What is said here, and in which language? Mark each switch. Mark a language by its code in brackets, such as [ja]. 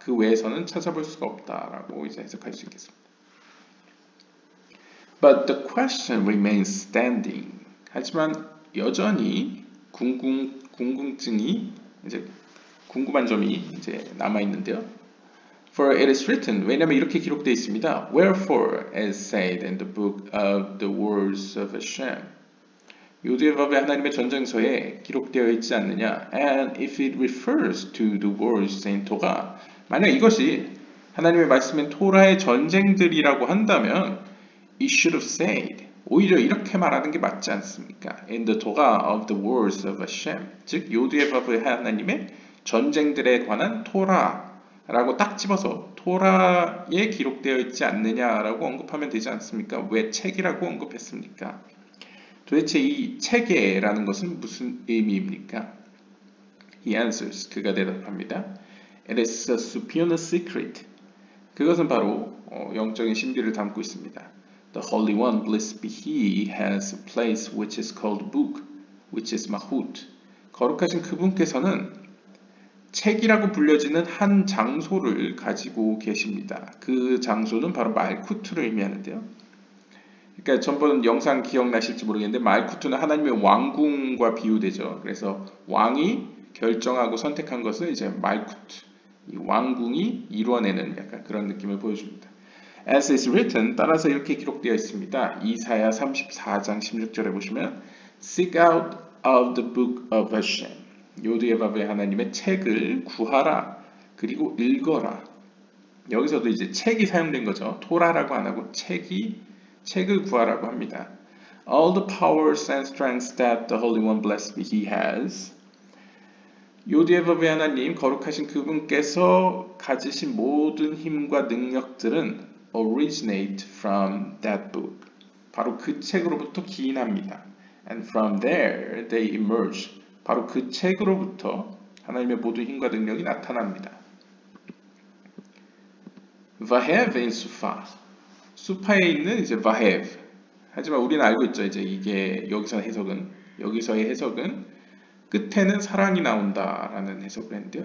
[ko] 그 외에서는 찾아볼 수가 없다라고 이제 해석할 수 있겠습니다. [en] But the question remains standing. [ko] 하지만 여전히 궁금증이 이제 궁금한 점이 이제 남아 있는데요. [en] For it is written, [ko] 왜냐하면 이렇게 기록되어 있습니다. [en] Wherefore, as said in the book of the words of Hashem. [ko] 요두의 법에 하나님의 전쟁서에 기록되어 있지 않느냐. [en] And if it refers to the words in Torah, [ko] 만약 이것이 하나님의 말씀인 토라의 전쟁들이라고 한다면 [en] it should have said, [ko] 오히려 이렇게 말하는 게 맞지 않습니까? [en] In the Torah of the words of Hashem, [ko] 즉 요두의 법의 하나님의 전쟁들에 관한 토라라고 딱 집어서 토라에 기록되어 있지 않느냐라고 언급하면 되지 않습니까? 왜 책이라고 언급했습니까? 도대체 이 책에라는 것은 무슨 의미입니까? [en] He answers, [ko] 그가 대답합니다. [en] It is a superior secret. [ko] 그것은 바로 영적인 신비를 담고 있습니다. [en] The Holy One, blessed be He, has a place which is called book, which is mahut. [ko] 거룩하신 그분께서는 책이라고 불려지는 한 장소를 가지고 계십니다. 그 장소는 바로 말쿠트를 의미하는데요. 그러니까 전번 영상 기억나실지 모르겠는데 말쿠트는 하나님의 왕궁과 비유되죠. 그래서 왕이 결정하고 선택한 것을 이제 말쿠트, 이 왕궁이 이루어내는 약간 그런 느낌을 보여줍니다. [en] As is written, [ko] 따라서 이렇게 기록되어 있습니다. 이사야 34장 16절에 보시면 [en] Seek out of the book of Hashem. [ko] 요드예바베 하나님의 책을 구하라. 그리고 읽어라. 여기서도 이제 책이 사용된 거죠. 토라라고 안 하고 책을 구하라고 합니다. [en] All the powers and strengths that the Holy One blessed be He has. [ko] 요드예바베 하나님 거룩하신 그분께서 가지신 모든 힘과 능력들은 [en] originate from that book. [ko] 바로 그 책으로부터 기인합니다. [en] And from there they emerge. [ko] 바로 그 책으로부터 하나님의 모든 힘과 능력이 나타납니다. Vahev in 수파. 수파에 있는 이제 Vahev. 하지만 우리는 알고 있죠. 이제 이게 여기서의 해석은 끝에는 사랑이 나온다라는 해석을 했는데요.